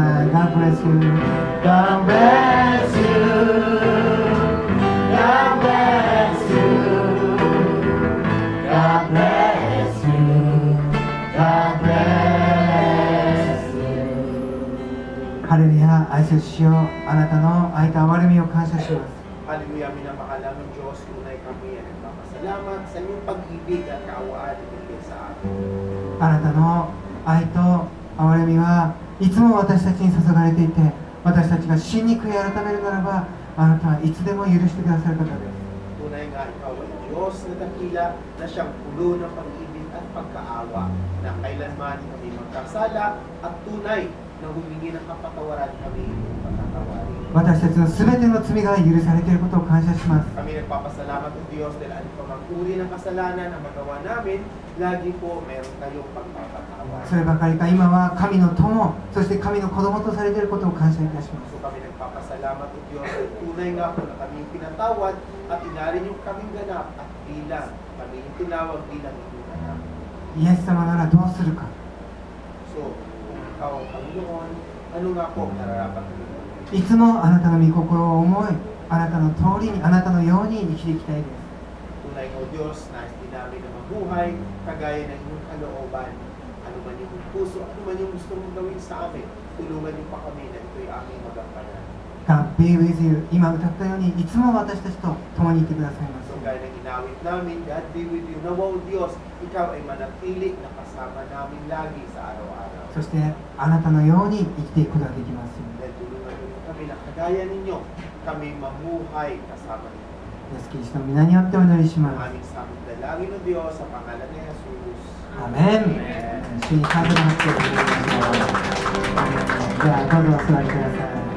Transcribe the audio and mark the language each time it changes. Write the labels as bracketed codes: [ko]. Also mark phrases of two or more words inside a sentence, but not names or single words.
[en] God bless you. God bless you. God bless you. God bless you. God bless you. [ja] ハレルヤ、愛する主よ、あなたの愛と憐れみを感謝します。 [tl] Hallelujah, minamahal namin Diyos, tunay kami ay nagpapasalamat sa iyong pag-ibig at kaawaan ibigay sa amin. [ja] あなたの愛と憐れみはいつも私たちに注がれていて、私たちが真に悔い改めるならば、あなたはいつでも許してくださる方です。 [tl] Tunay nga ikaw ay Diyos na dakila na siyang pulo ng pag-ibig at pagkaawa na kailanman kami magkasala at tunay na humingi ng kapatawaran kami ng patatawarin. [ja] 私たちのすべての罪が許されていることを感謝します。 [tl] Kami nagpapasalamat ng Diyos dahil ano pa mang uri ng kasalanan na magawa namin, lagi po meron kayong pagpapatawad. [ja] そればかりか今は神の友、そして神の子供とされていることを感謝いたします。 [tl] So kami nagpapasalamat ng Diyos dahil tunay nga po na kami yung pinatawad at inarin yung kaming ganap at bilang kami yung tinawag bilang yung ganap. [ja] イエス様ならどうするか。 [tl] So, kung ikaw ang Panginoon, ano nga po nararapat mo? [ja] いつもあなたの御心を思い、あなたの通りに、あなたのように生きていきたいです。 [tl] Tunay o Diyos, nais din namin na mabuhay, kagaya ng iyong kalooban. Ano man yung puso, ano man yung gusto mong gawin sa amin, tulungan niyo pa kami na ito'y aming magampanan. [en] God be with you。 [ja] 今歌ったように、いつも私たちと共にいてくださいます。 [tl] So, gaya ng inawit namin, [en] God be with you. [tl] Nawa o Diyos, ikaw ay manatili na kasama namin lagi sa araw-araw. [ja] そしてあなたのように生きていくことができますように。 [tl] Dahil tulungan niyo kami na kagaya ninyo, kami mamuhay kasama ninyo. [ja] イエスキリストの皆によってお祈りします。 [tl] Aming sa aming dalangin o Diyos sa pangalan ni Jesus. [ja] アメン。主に感謝の拍手をお願いします。ではどうぞお座りください。